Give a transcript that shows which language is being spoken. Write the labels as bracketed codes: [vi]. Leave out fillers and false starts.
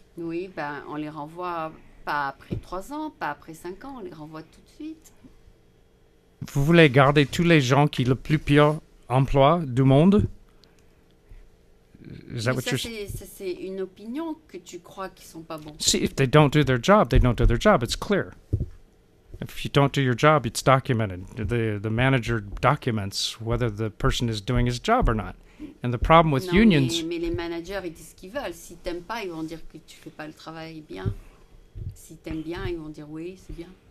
[fr] Oui, ben, on les renvoie pas après 3 ans, pas après 5 ans, on les renvoie tout de suite. Vous voulez garder tous les gens qui ont le plus pire emploi du monde? Ça, c'est une opinion que tu crois qu'ils sont pas bons. [en] See, if they don't do their job, they don't do their job. It's clear. If you don't do your job, it's documented. The manager documents whether the person is doing his job or not. And the problem with unions... [fr] Mais les managers, ils disent ce qu'ils veulent. S'ils t'aiment pas, ils vont dire que tu fais pas le travail bien. S'ils t'aiment bien, ils vont dire oui, c'est bien.